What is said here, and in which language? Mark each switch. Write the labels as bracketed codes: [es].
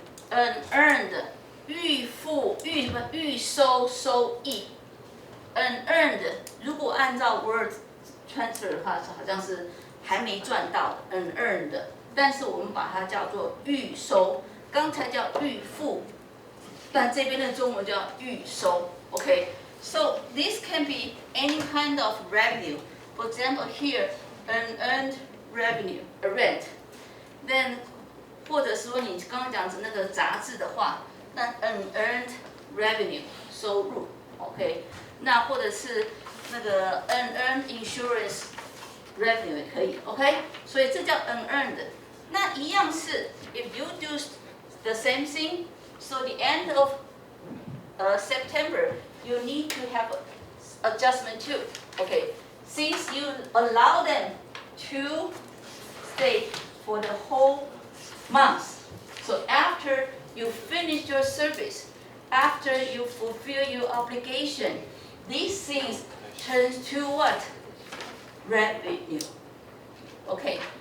[zh] Unearned 预收收益 unearned 如果按照 [en] word transfer [zh] 的话，好像是还没赚到的 unearned， 但是我们把它叫做预收，刚才叫预付，但这边的中文叫预收 ，OK？ [en] So this can be any kind of revenue. For example, here unearned revenue, a rent. [zh] Then 或者说你刚刚讲的那个杂志的话，那 unearned revenue 收入 ，OK？那或者是那个 unearned insurance revenue 也可以 ，OK？所以这叫 unearned。那一样是 [en] if you do the same thing, so the end of September you need to have adjustment too, OK? Since you allow them to stay for the whole month, so after you finish your service, after you fulfill your obligation, these things turn to what? Revenue. Okay.